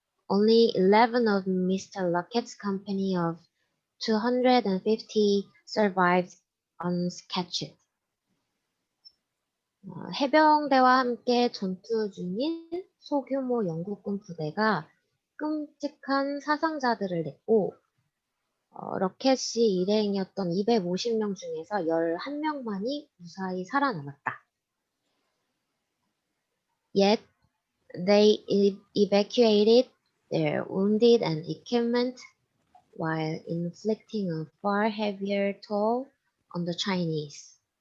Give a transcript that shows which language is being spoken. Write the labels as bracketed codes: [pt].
[en] Only 11 of Mr. Lockett's company of 250 survived unscathed. [ko] 해병대와 함께 전투 중인 소규모 영국군 부대가 끔찍한 사상자들을 냈고 러켓이 일행이었던 250명 중에서 11명만이 무사히 살아남았다. [en] Yet they evacuated their wounded and equipment while inflicting a far heavier toll on the Chinese.